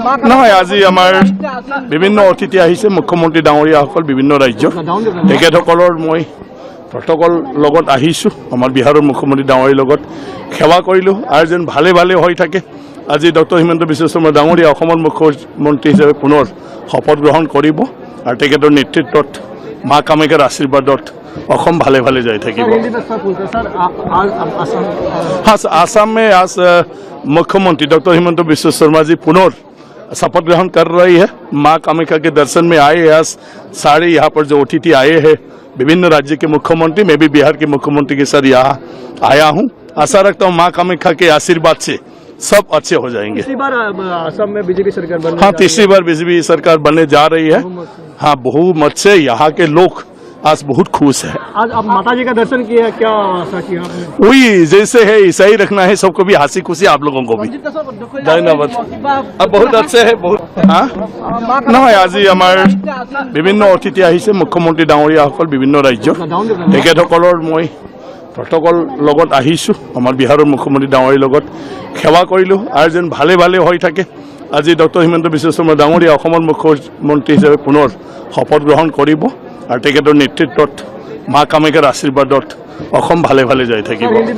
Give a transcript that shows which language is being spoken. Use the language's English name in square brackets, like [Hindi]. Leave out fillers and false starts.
[Assamese] নহয়, আজি আমাৰ বিভিন্ন অতিথি আহিছে, মুখ্যমন্ত্ৰী ডাঙৰীয়াসকল বিভিন্ন ৰাজ্যৰ তেখেতসকলৰ মই প্ৰটকল লগত আহিছোঁ। আমাৰ বিহাৰৰ মুখ্যমন্ত্ৰী ডাঙৰীয়াৰ লগত সেৱা কৰিলোঁ আৰু যেন ভালে ভালে হৈ থাকে। আজি ডক্টৰ হিমন্ত বিশ্ব শৰ্মা ডাঙৰীয়া অসমৰ মুখ্যমন্ত্ৰী হিচাপে পুনৰ শপত গ্ৰহণ কৰিব আৰু তেখেতৰ নেতৃত্বত মা কামাখ্যাৰ আশীৰ্বাদত অসম ভালে ভালে যাই থাকিব। [Hindi] हाँ, आसाम में आज मुख्यमंत्री डॉक्टर हिमंत बिश्व शर्मा जी पुनः शपथ ग्रहण कर रही है। मां कामाख्या के दर्शन में आए हैं। आज सारे यहाँ पर जो अतिथि आए हैं विभिन्न राज्य के मुख्यमंत्री, मैं भी बिहार के मुख्यमंत्री के साथ यहाँ आया हूँ। आशा रखता हूँ मां कामाख्या के आशीर्वाद से सब अच्छे हो जाएंगे। तीसरी बार असम में बीजेपी सरकार बनने हाँ, तीसरी बार बीजेपी सरकार बनने जा रही है। हाँ, बहुमत से यहाँ के लोग आज बहुत खुश है। आज आप माता जी का दर्शन किया, क्या आशा किया आपने? वही जैसे है ऐसा ही रखना है, सबको भी हंसी खुशी, आप लोगों को भी धन्यवाद। अब बहुत अच्छे है बहुत। [Assamese] हाँ, নহয়, আজি আমাৰ বিভিন্ন অতিথি আহিছে, মুখ্যমন্ত্ৰী ডাঙৰীয়াসকল বিভিন্ন ৰাজ্যৰ তেখেতসকলৰ মই প্ৰটকল লগত আহিছোঁ। আমাৰ বিহাৰৰ মুখ্যমন্ত্ৰী ডাঙৰীয়াৰ লগত সেৱা কৰিলোঁ আৰু যেন ভালে ভালে হৈ থাকে। আজি ডক্টৰ হিমন্ত বিশ্ব শৰ্মা ডাঙৰীয়া অসমৰ মুখ্যমন্ত্ৰী হিচাপে পুনৰ শপত গ্ৰহণ কৰিব और तेखেতৰ नेतृत्वत मां कामाख्यार आशीर्वादत অসম ভালে ভালে যাই থাকিব।